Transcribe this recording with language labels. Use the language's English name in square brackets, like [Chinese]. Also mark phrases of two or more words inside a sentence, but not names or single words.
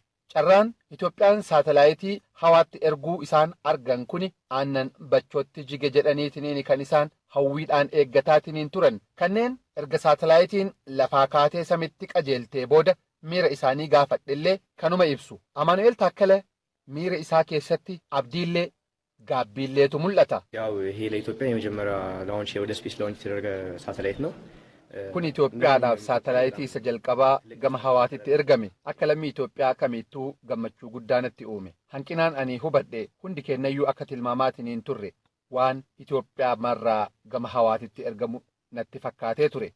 [Oromo] Carraan Itoophiyaan saatalaayitii hawaatti erguu isaan argan kuni aannan bachootti jige jedhaniitiniin kan isaan hawwiidhaan eeggataatiin turan. Kanneen erga saatalaayitiin lafaa kaatee samitti qajeeltee booda miira isaanii gaafadhellee kanuma ibsu. Amaanu'eel Taakkala miira isaa keessatti abdiillee gaabbiilleetu mul'ata. [Amharic] ያው ይሄ ለኢትዮጵያ የመጀመሪያ ላውንች ወደ [English] space launch [Amharic] የተደረገ ሳተላይት ነው። [Oromo] Kun Itoophiyaadhaaf saatalaayitii isa jalqabaa gama hawaatitti ergame akka lammii Itoophiyaa kamittuu gammachuu guddaanatti uume. Hanqinaan ani hubadhe hundi kennayyuu akka tilmaamaatiin turre waan Itoophiyaa marraa gama hawaatitti ergamu natti fakkaatee ture.